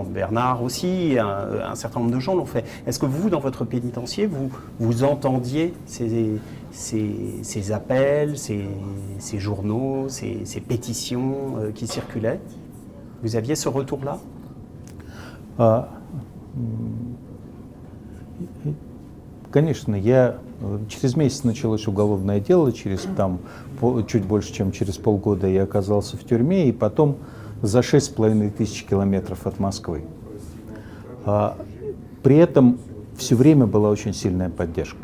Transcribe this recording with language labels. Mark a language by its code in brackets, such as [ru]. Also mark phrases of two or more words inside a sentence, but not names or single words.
[fr] Bernard aussi, un certain nombre de gens l'ont fait. Est-ce que vous, dans votre pénitencier, vous entendiez ces appels, ces journaux, ces pétitions qui circulaient? Vous aviez ce retour-là? [ru] Конечно, через месяц началось уголовное дело, чуть больше, чем через полгода я оказался в тюрьме, и потом за 6500 километров от Москвы. При этом все время была очень сильная поддержка.